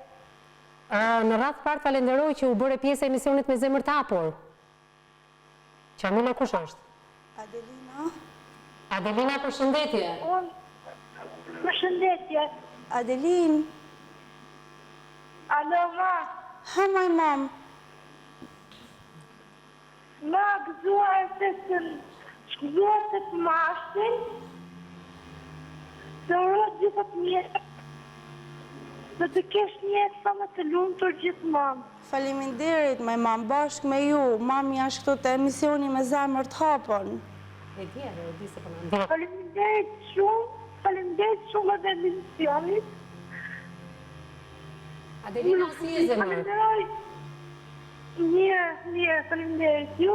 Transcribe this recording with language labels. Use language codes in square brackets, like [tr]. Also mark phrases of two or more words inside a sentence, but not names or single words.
[sq] Në radhë parë falenderoj që u bëre pjesë e emisionit Me Zemër të Hapur. Qamila, kush është? Adelina? Adelina, përshëndetje? Përshëndetje. Adelin? Alo, ma? Ha, [en] my mom. [sq] Ma gëzuar se të mashtin, të uroj gjithë të mjetë, dhe të kesh një sa më të lumtur gjithmonë. Faleminderit, [en] my mom, [sq] bashkë me ju. Mami është këtu të emisioni Me Zemër të Hapur. E di se po na ndjek. Faleminderit shumë edhe emisionit. Adelina, si e zemër? Mirë, faleminderit. Ju?